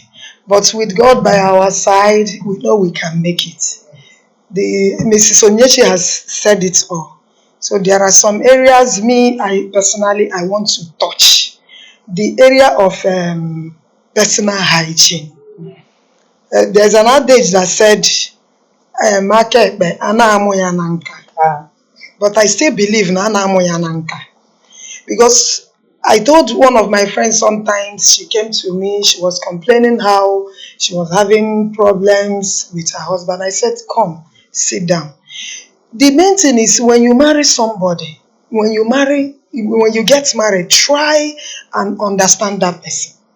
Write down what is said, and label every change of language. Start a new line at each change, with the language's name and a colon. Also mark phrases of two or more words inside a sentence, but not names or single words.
English: But with God by our side, we know we can make it. The Mrs. Onyechi has said it all. So there are some areas I personally I want to touch. The area of personal hygiene. There's an adage that said,
Igbo: "Aka ekpe, a na-amụ ya na nka." Uh,
English: But I still believe
Igbo: na a na-amụ ya na nka.
English: Because I told one of my friends sometimes, she came to me, she was complaining how she was having problems with her husband. I said, come, sit down. The main thing is when you marry somebody, when you get married, try and understand that person.